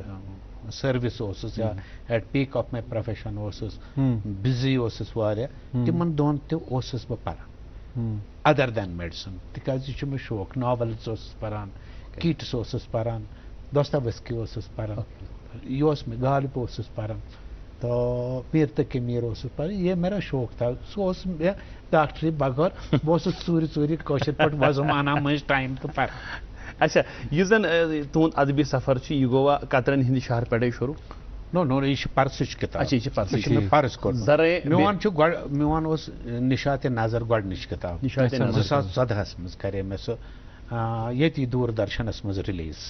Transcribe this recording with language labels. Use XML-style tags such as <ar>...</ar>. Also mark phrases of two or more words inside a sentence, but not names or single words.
<ks>سٔروِس اوسُس یا</ks> <en>at peak of my profession</en> <ks>اوسُس, بِزی اوسُس واریاہ, تِمن دۄہن تہِ اوسُس بہٕ پران</ks> <en>other than medicine,</en> <ks>تِکیازِ یہِ چھُ مےٚ شوق. ناولز اوسُس پران, کیٖٹس اوسُس پران, دوستویسکی اوسُس پران, یہِ اوس مےٚ غالب اوسُس پران, تو میر تقی میر اوسُس پران.</ks> <ur>یہ میرا شوق تھا.</ur> <ks>سُہ اوس مےٚ ڈاکٹری بغٲر بہٕ اوسُس ژوٗرِ کٲشِر پٲٹھۍ وۄزُم انان مٔنٛزۍ ٹایم تہٕ پران. اچھا یہ زن تہد ادبی سفر یہ گوا قطرن ہند شہر پہ شروع؟ نو یہ پرسٕچ کتاب. اچھا یہ پرسٕچ پرس کوٚرمُت. میون اوس نِشاطِ نظر گۄڈنِچ کتاب 2014 منٛز کرے مےٚ سُہ ییٚتی دوٗردرشنس منٛز ریلیٖز.</ks>